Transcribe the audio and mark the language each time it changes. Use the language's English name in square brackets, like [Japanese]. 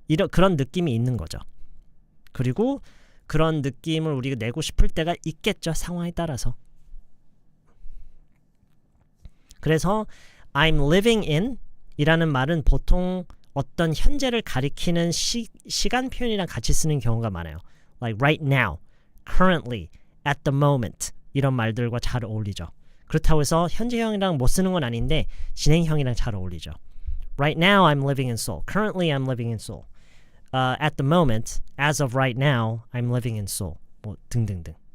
[Korean] 그런 느낌이 있는 거죠. 그리고 그런 느낌을 우리가 내고 싶을 때가 있겠죠. 상황에 따라서. 그래서 [English] I'm living in [Korean] 이라는 말은 보통 어떤 현재를 가리키는 시간 표현이랑 같이 쓰는 경우가 많아요. [English] Like right now, currently, at the moment [Korean] 이런 말들과 잘 어울리죠. 그렇다고 해서 현재형이랑 못 쓰는 건 아닌데 진행형이랑 잘 어울리죠. [English] Right now I'm living in Seoul. Currently I'm living in Seoul. At the moment, as of right now, I'm living in Seoul. [Korean] 뭐 등등등.